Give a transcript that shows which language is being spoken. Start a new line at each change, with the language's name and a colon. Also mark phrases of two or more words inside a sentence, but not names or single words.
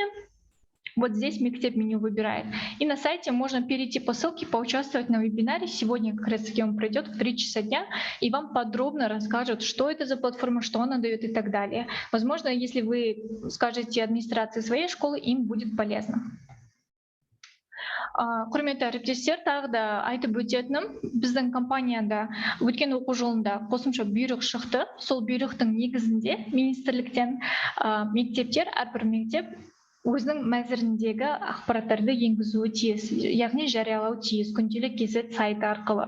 Russian: Вот здесь Мектеп Меню выбирает. И на сайте можно перейти по ссылке, поучаствовать на вебинаре. Сегодня как раз таки он пройдет в 3 часа дня, и вам подробно расскажут, что это за платформа, что она дает и так далее. Возможно, если вы скажете администрации своей школы, им будет полезно.
Kazakh: Құрметті әріптестер, тағы да айтып өтетінім, біздің компанияда өткен оқу жылында қосымша бұйрық шықты. Сол бұйрықтың негізінде министрліктен мектептер, әрбір мектеп өзінің мәзіріндегі ақпараттарды енгізуі тиіс, яғни жариялау тиіс, күнделік кз сайты арқылы.